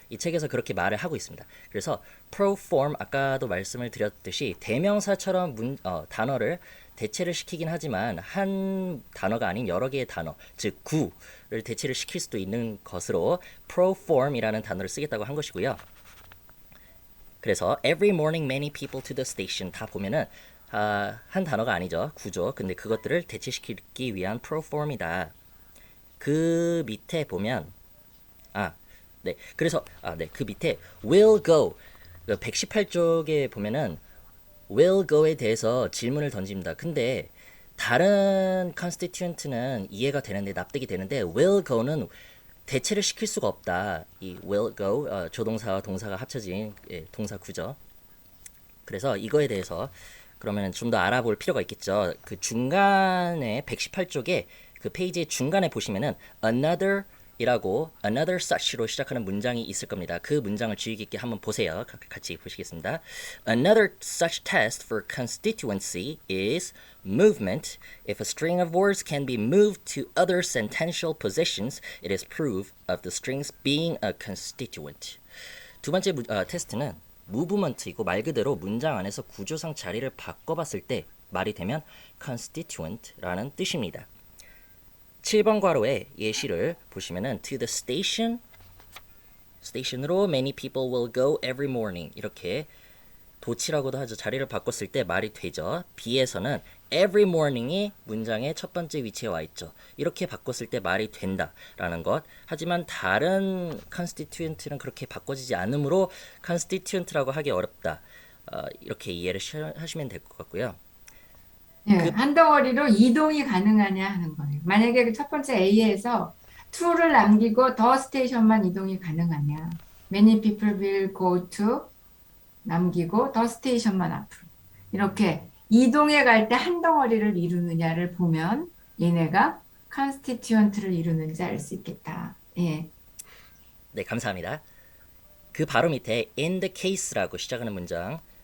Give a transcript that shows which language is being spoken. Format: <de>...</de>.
<ko>이 책에서 그렇게 말을 하고 있습니다. 그래서 proform 아까도 말씀을 드렸듯이 대명사처럼 단어를 대체를 시키긴 하지만 한 단어가 아닌 여러 개의 단어, 즉 구를 대체를 시킬 수도 있는 것으로 proform이라는 단어를 쓰겠다고 한 것이고요. 그래서</ko> <en>every morning many people to the station</en> <ko>다 보면은 한 단어가 아니죠. 구조. 근데 그것들을 대체시키기 위한 proform이다. 그 밑에 보면 네. 그래서 네. 그 밑에</ko> <en>will go</en> <ko>118쪽에 보면은 will go에 대해서 질문을 던집니다. 근데 다른 constituent는 이해가 되는데 납득이 되는데</ko> <en>will go</en> <ko>는 대체를 시킬 수가 없다. 이</ko> <en>will go</en> <ko>조동사와 동사가 합쳐진 동사 구조. 그래서 이거에 대해서 그러면 좀 더 알아볼 필요가 있겠죠. 그 중간에 118쪽에 그 페이지의 중간에 보시면은</ko> <en>another such</en> <ko>로 시작하는 문장이 있을 겁니다. 그 문장을 주의 깊게 한번 보세요. 같이 보시겠습니다.</ko> <en>Another such test for constituency is movement. If a string of words can be moved to other sentential positions, it is proof of the strings being a constituent.</en> <ko>두 번째 테스트는 무브먼트이고 말 그대로 문장 안에서 구조상 자리를 바꿔봤을 때 말이 되면 constituent라는 뜻입니다. 7번 괄호의 예시를 보시면은</ko> <en>to the station station</en> <ko>으로</ko> <en>many people will go every morning</en> <ko>이렇게 도치라고도 하죠. 자리를 바꿨을 때 말이 되죠. B에서는</ko> <en>every morning</en> <ko>이 문장의 첫 번째 위치에 와 있죠. 이렇게 바꿨을 때 말이 된다라는 것. 하지만 다른 constituent는 그렇게 바꿔지지 않으므로 constituent라고 하기 어렵다. 이렇게 이해를 하시면 될 것 같고요. 예, 그 한 덩어리로 이동이 가능하냐 하는 거예요. 만약에 그 첫 번째 A에서 to를 남기고 the station만 이동이 가능하냐.</ko> <en>Many people will go to</en> <ko>남기고</ko> <en>the station</en> <ko>만 앞으로. 이렇게 이동해 갈 때 한 덩어리를 이루느냐를 보면 얘네가 constituent를 이루는지 알 수 있겠다. 예. 네, 감사합니다. 그 바로 밑에</ko> <en>in the case</en> <ko>라고 시작하는 문장.</ko>